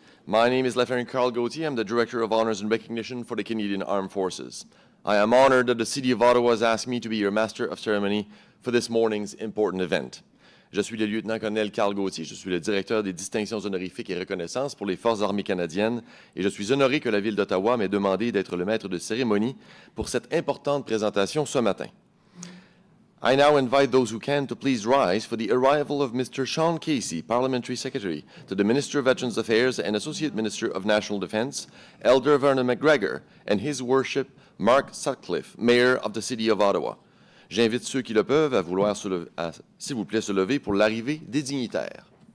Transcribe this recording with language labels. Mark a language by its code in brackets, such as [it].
[en] My name is Lieutenant Carl Gauthier. I'm the Director of Honors and Recognition for the Canadian Armed Forces. I am honored that the City of Ottawa has asked me to be your Master of Ceremony for this morning's important event. [fr] Je suis le lieutenant-colonel Carl Gauthier, je suis le directeur des distinctions honorifiques et reconnaissances pour les Forces armées canadiennes et je suis honoré que la Ville d'Ottawa m'ait demandé d'être le maître de cérémonie pour cette importante présentation ce matin. [en] I now invite those who can to please rise for the arrival of Mr. Sean Casey, Parliamentary Secretary to the Minister of Veterans Affairs and Associate Minister of National Defence, Elder Vernon McGregor, and His Worship Mark Sutcliffe, Mayor of the City of Ottawa. [fr] J'invite ceux qui le peuvent à vouloir, s'il vous plaît, se lever pour l'arrivée des dignitaires.